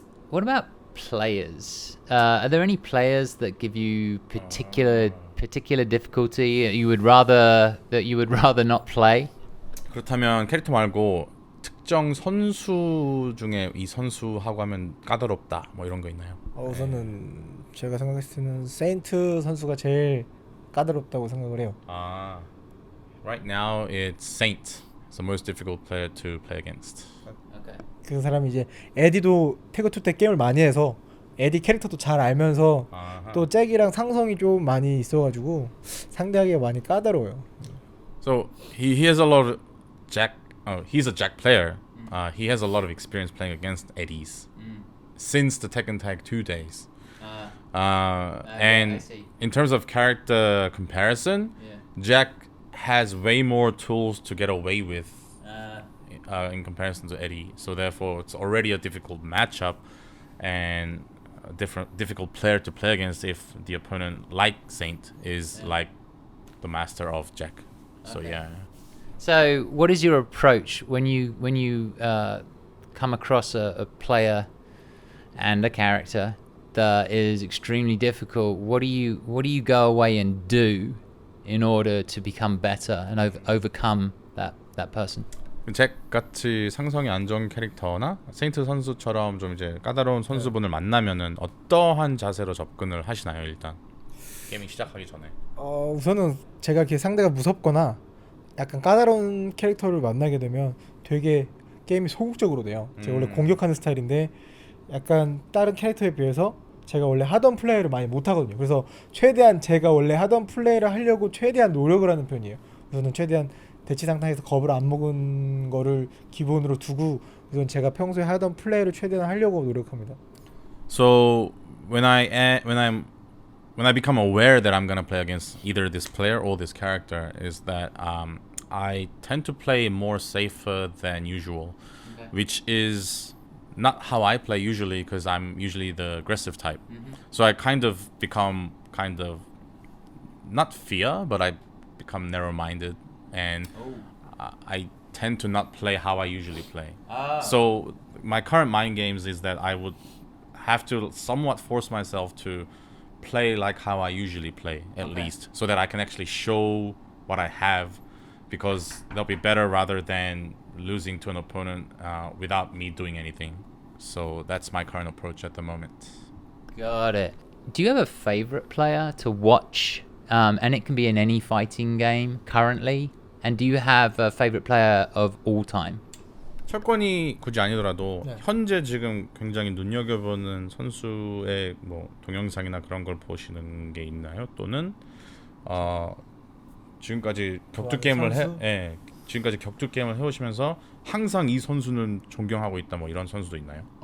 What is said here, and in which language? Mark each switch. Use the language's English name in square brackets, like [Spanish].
[English] What about players? Are there any players that give you particular difficulty you would rather not play? [Korean] 그렇다면 캐릭터 말고 특정 선수 중에 이 선수하고 하면 까다롭다 뭐 이런 거 있나요? 우선은 제가 생각했을 때는 세인트 선수가 제일 까다롭다고 생각을 해요. [English] Right now it's Saint. It's the most difficult player to play against. [Korean] 그 사람이 이제 에디도 태그2 때 게임을 많이 해서 에디 캐릭터도 잘 알면서 또 잭이랑 상성이 좀 많이 있어가지고 상대하기가 많이 까다로워요. [English] So he has a lot of Jack. He's a Jack player. He has a lot of experience playing against Eddies since the Tekken Tag 2 days. And in terms of character comparison, Jack has way more tools to get away with in comparison to Eddy. So therefore, it's already a difficult matchup and a difficult player to play against if the opponent, like Saint, is like the master of Jack. So yeah. So what is your approach when you come across a player and a character that is extremely difficult? What do you go away and do in order to become better and overcome that person? [Korean] 잭 같이 상성이 안 좋은 캐릭터나 세인트 선수처럼 좀 이제 까다로운 선수분을 만나면은 어떠한 자세로 접근을 하시나요? 일단 게임이 시작하기 전에. 우선은 제가 이렇게 상대가 무섭거나 약간 까다로운 캐릭터를 만나게 되면 되게 게임이 소극적으로 돼요. 제가 원래 공격하는 스타일인데 약간 다른 캐릭터에 비해서 제가 원래 하던 플레이를 많이 못하거든요. 그래서 최대한 제가 원래 하던 플레이를 하려고 최대한 노력을 하는 편이에요. 우선은 최대한 대치 상황에서 겁을 안 먹은 거를 기본으로 두고 우선 제가 평소에 하던 플레이를 최대한 하려고 노력합니다. [English] So when I become aware that I'm gonna play against either this player or this character, is that I tend to play more safer than usual, which is not how I play usually because I'm usually the aggressive type. So I kind of become not fear, but I become narrow-minded. And I tend to not play how I usually play. So my current mind games is that I would have to somewhat force myself to play like how I usually play, at least, so that I can actually show what I have, because they'll be better rather than losing to an opponent without me doing anything. So that's my current approach at the moment. Got it. Do you have a favorite player to watch? And it can be in any fighting game currently. And do you have a favorite player of all time? [Korean] 철권이 굳이 아니더라도 현재 지금 굉장히 눈여겨보는 선수의 뭐 동영상이나 그런 걸 보시는 게 있나요? 또는 지금까지 격투 게임을 지금까지 격투 게임을 해오시면서 항상 이 선수는 존경하고 있다 뭐 이런 선수도 있나요?